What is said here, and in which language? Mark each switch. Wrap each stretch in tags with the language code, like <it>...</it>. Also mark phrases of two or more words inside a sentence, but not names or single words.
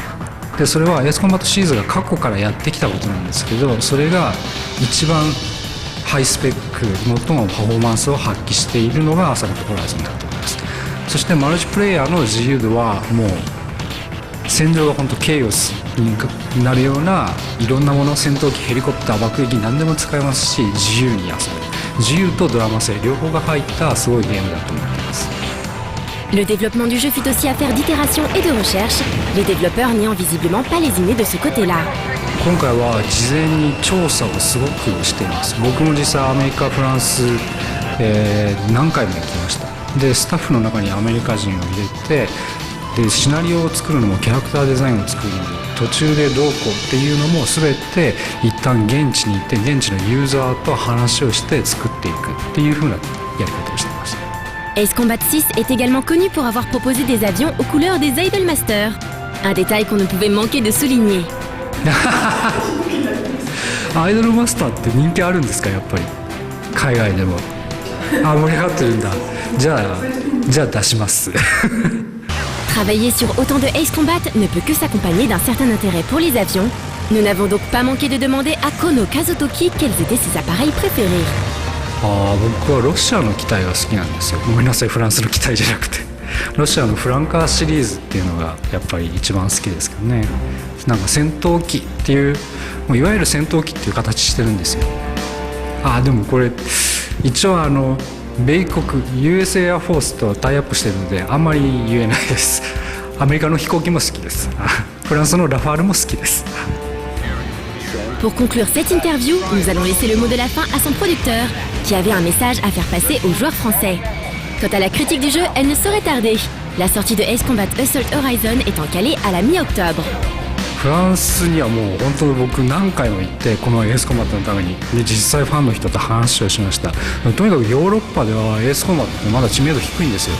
<ja>でそれはエースコンバットシリーズが過去からやってきたことなんですけど、それが一番 ハイスペック最もパフォーマンスを発揮しているのがアサルトホライゾンだと思います。そしてマルチプレイヤーの自由度はもう戦場が本当ケイオスになるようないろんなもの、戦闘機、ヘリコプター、爆撃何でも使えますし自由に遊ぶ、自由とドラマ性両方が入ったすごいゲームだと思っています。</ja> <fr>Le développement du jeu fut aussi affaire d'itération et de recherche, les développeurs n'ayant visiblement pas lésiné de ce côté-là.</fr> <ja>今回は事前に調査をすごくしています。僕も実際アメリカ、フランス、何回も行きました。でスタッフの中にアメリカ人を入れて、でシナリオを作るのもキャラクターデザインを作るのも途中でどうこうっていうのも全て一旦現地に行って現地のユーザーと話をして作っていくっていう風なやり方をしていました。</ja> <fr>Ace Combat 6 est également connu pour avoir proposé des avions aux couleurs des Idolmaster. Un détail qu'on ne pouvait manquer de souligner.</fr> <ja>アイドルマスターって人気あるんですか、やっぱり海外でも。あ、盛り上がってるんだ。じゃあ出します。</ja> <fr>Travailler sur autant de Ace Combat ne peut que s'accompagner d'un certain intérêt pour les avions. Nous n'avons donc pas manqué de demander à Kono Kazutoki quels étaient ses appareils préférés.</fr> <ja>僕はロシアの機体が好きなんですよ。ごめんなさい、フランスの機体じゃなくて。ロシアのフランカーシリーズっていうのがやっぱり一番好きですけどね。なんか戦闘機っていう、もういわゆる戦闘機っていう形してるんですよ。でもこれ一応米国 US エアフォースとタイアップしてるのであんまり言えないです。アメリカの飛行機も好きです。フランスのラファールも好きです。</ja> <fr>Pour conclure cette interview, nous allons laisser le mot de la fin à son producteur, qui avait un message à faire passer aux joueurs français. Quant à la critique du jeu, elle ne saurait tarder. La sortie de Ace Combat Assault Horizon étant calée à la mi-octobre.</fr> <ja>フランスにはもう本当に僕何回も行ってこのエースコンバットのためにで実際ファンの人と話をしました。とにかくヨーロッパではエースコンバットってまだ知名度低いんですよ。</ja>